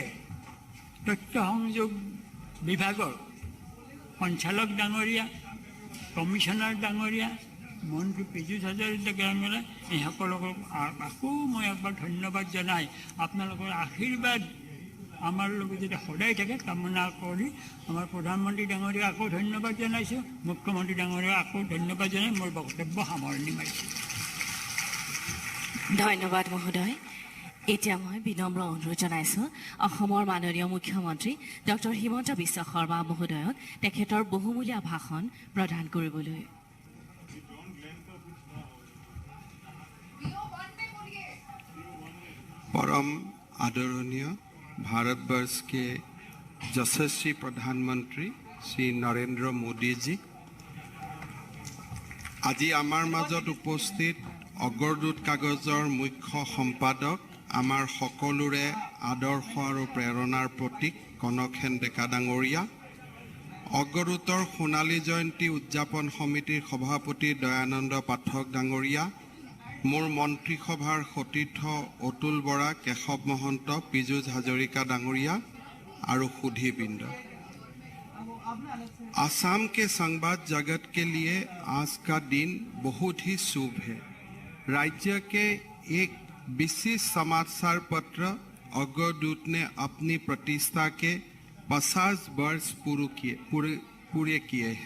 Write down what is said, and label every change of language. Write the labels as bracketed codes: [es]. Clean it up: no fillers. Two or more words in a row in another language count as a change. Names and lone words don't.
[as] তথ্য সংযোগ বিভাগৰ সঞ্চালক ডাঙৰীয়া কমিশ্যনাৰ ডাঙৰীয়া মন্ত্ৰী পীযুষ হাজৰিকা ডাঙৰীয়া এইসকলক আকৌ মই একবাৰ ধন্যবাদ জনাই আপোনালোকৰ আশীৰ্বাদ আমাৰ লগত যদি সদায় থাকে কামনা কৰি আমাৰ প্ৰধানমন্ত্ৰী ডাঙৰীয়া আকৌ ধন্যবাদ জনাইছোঁ মুখ্যমন্ত্ৰী ডাঙৰীয়া আকৌ ধন্যবাদ জনাই মোৰ বক্তব্য সামৰণি মাৰিছোঁ ধন্যবাদ মহোদয় এতিয়া মই বিনম্ৰ অনুৰোধ জনাইছোঁ অসমৰ মাননীয় মুখ্যমন্ত্ৰী ডক্টৰ হিমন্ত বিশ্ব শৰ্মা মহোদয়ক তেখেতৰ বহুমূলীয়া ভাষণ প্ৰদান কৰিবলৈ [hi] परम आदरणीय भारतवर्ष के यशस्वी प्रधानमंत्री श्री नरेंद्र मोदी जी आज आमार [as] মজত উপস্থিত অগ্ৰদূত কাগজৰ মুখ্য সম্পাদক আমাৰ সকলোৰে আদৰ্শ আৰু প্ৰেৰণাৰ প্ৰতীক কনকসেন ডেকা ডাঙৰীয়া অগ্ৰদূতৰ সোণালী জয়ন্তী উদযাপন সমিতিৰ সভাপতি দয়ানন্দ পাঠক ডাঙৰীয়া अग्रदूतर सोणाली जयंती उद्यापन समितिर सभापति दयानंद पाठक डांगरिया মোৰ মন্ত্ৰীসভাৰ সতীৰ্থ অতুল বৰা, কেশৱ মহন্ত, পীযুষ হাজৰিকা ডাঙৰীয়া আৰু সুধীবৃন্দ। [hi] असम के संवाद जगत के लिए आज का दिन बहुत ही शुभ है। राज्य के एक विशिष्ट समाचार पत्र अग्रदूत ने अपनी प्रतिष्ठा के 50 वर्ष पूरे किए हैं।